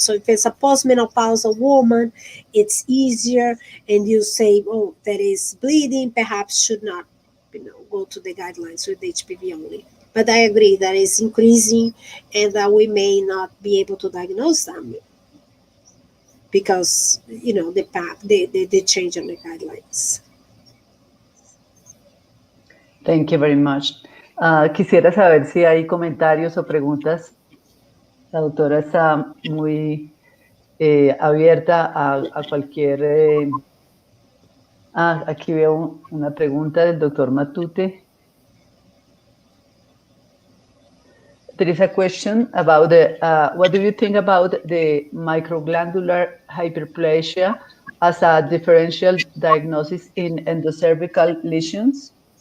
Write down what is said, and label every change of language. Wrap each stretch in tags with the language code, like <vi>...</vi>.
<en>So if it's a postmenopausal woman, it's easier, and you say, oh, that is bleeding, perhaps should not, go to the guidelines with HPV only. But I agree that is increasing, and that we may not be able to diagnose them because the path, the change on the guidelines. Thank you very much.</en> <es>Quisiera saber si hay comentarios o preguntas. La doctora está muy abierta a cualquier... aquí veo una pregunta del doctor Matute.</es> <en>There is a question about what do you think about the microglandular hyperplasia as a differential diagnosis in endocervical lesions?</en>